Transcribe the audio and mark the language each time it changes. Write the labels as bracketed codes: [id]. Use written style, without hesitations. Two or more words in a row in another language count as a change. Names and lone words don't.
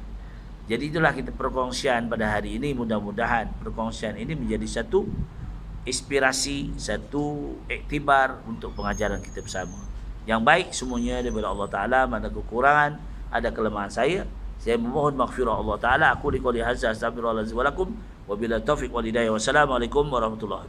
[ms] Jadi itulah kita perkongsian pada hari ini. Mudah-mudahan perkongsian ini menjadi satu inspirasi, satu iktibar untuk pengajaran kita bersama. Yang baik semuanya daripada [ar] الله تعالى. [ms] Mana kekurangan, ada kelemahan saya memohon [ar] مغفرة الله تعالى. أقول قولي هذا، أستغفر الله العظيم ولكم، وبالله التوفيق والهداية. والسلام عليكم ورحمة الله وبركاته.